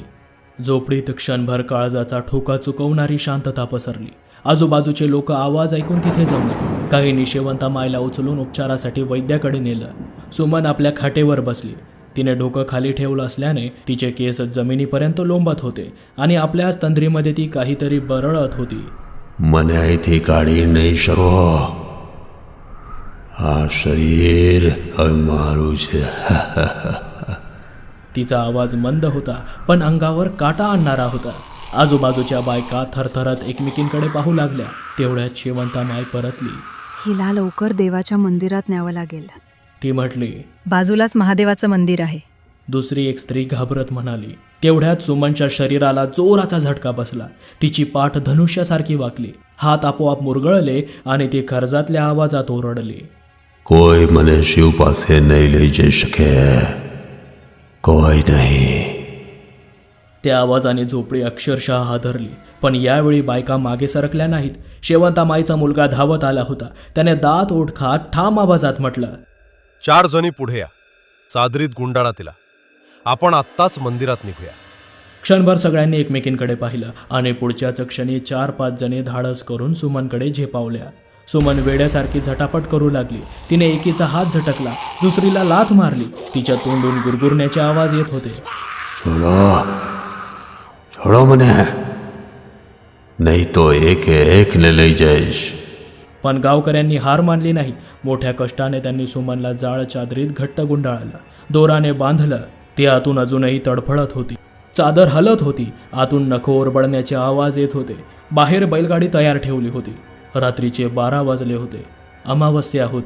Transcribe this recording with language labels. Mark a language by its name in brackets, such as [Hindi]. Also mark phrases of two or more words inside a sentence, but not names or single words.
[Marathi] झोपडीत क्षणभर काळजाचा ठोका चुकवणारी शांतता पसरली. आजूबाजूचे लोक आवाज ऐकून तिथे जमले. काहींनी शेवंतामायला उचलून उपचारासाठी वैद्याकडे नेलं. सुमन आपल्या खाटेवर बसली. तिने डोकं खाली ठेवलं असल्याने तिचे केस जमिनीपर्यंत लोंबत होते आणि आपल्याच तंद्रीमध्ये ती काहीतरी बरळत होती. [Gujarati] મને અહીંથી કાઢી નહીં શકો. આ શરીર હવે મારું છે. [Marathi] तिचा आवाज मंद होता पण अंगावर काटा आणणारा होता. आजूबाजूच्या बायका थरथरत एकमेकींकडे पाहू लागल्या. तेवढ्यात शेवंतामाय परतली. हिला लवकर देवाच्या मंदिरात न्यावं लागेल. ती म्हटली. बाजूलाच महादेवाचं मंदिर आहे. दुसरी एक स्त्री घाबरत म्हणाली. तेवढ्यात सुमनच्या शरीराला जोराचा झटका बसला. तिची पाठ धनुष्यासारखी वाकली. हात आपोआप मुरगळले आणि ती खर्जातल्या आवाजात ओरडली. [Gujarati] કોઈ મને શિવ પાસે નહીં લઈ જઈ શકે. કોઈ નહીં. [Marathi] त्या आवाजाने झोपडी अक्षरशः हादरली. पण यावेळी बायका मागे सरकल्या नाहीत. शेवंतामाईचा मुलगा धावत आला होता. त्याने दात ओठ खात ठाम आवाजात म्हटलं. 4 जणी पुढे या. चादरीत गुंडाळा तिला. आपण आत्ताच मंदिरात निघूया. क्षणभर सगळ्यांनी एकमेकींकडे पाहिलं आणि पुढच्याच क्षणी 4-5 जणी धाडस करून सुमनकडे झेपावल्या. सुमन वेड्यासारखी झटापट करू लागली. तिने एकीचा हात झटकला, दुसरीला लाथ मारली. तिच्या तोंडून गुरगुरण्याचे आवाज येत होते. [Gujarati] છોડો છોડો મને, નહીં તો એકે એકને લઈ જઈશ. [Marathi] पण गावकऱ्यांनी हार मानली नाही. मोठ्या कष्टाने त्यांनी सुमनला जाळ चादरीत घट्ट गुंडाळलं. दोराने बांधलं. ती आतून अजूनही तडफडत होती. चादर हलत होती. आतून नखो ओरबडण्याचे आवाज येत होते. बाहेर बैलगाडी तयार ठेवली होती. रात्रीचे 12 वाजले होते. अमावस्या होती.